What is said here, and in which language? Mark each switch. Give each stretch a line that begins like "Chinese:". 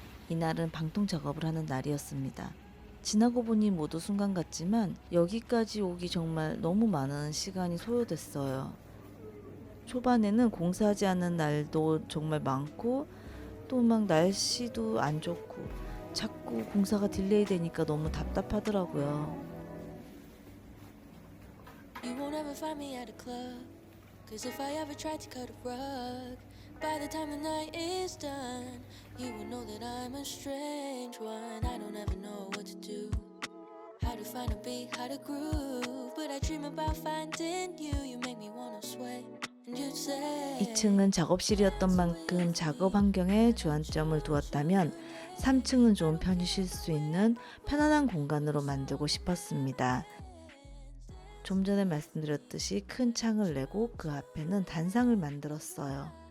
Korean: 이날은 방통 작업을 하는 날이었습니다. 지나고 보니 모두 순간 같지만 여기까지 오기 정말 너무 많은 시간이 소요됐어요. 초반에는 공사하지 않는 날도 정말 많고 또 막 날씨도 안 좋고 자꾸 공사가 딜레이 되니까 너무 답답하더라고요.
English: You won't ever find me at a club, cause if I ever tried to cut a rug, by the time the night is done, you will know that I'm a strange one. I don't ever know what to do, how to find a beat, how to groove, but I dream about finding you. You make me wanna sway.
Korean: 2층은 작업실이었던 만큼 작업 환경에 주안점을 두었다면 3층은 좀 편히 쉴 수 있는 편안한 공간으로 만들고 싶었습니다. 좀 전에 말씀드렸듯이 큰 창을 내고 그 앞에는 단상을 만들었어요.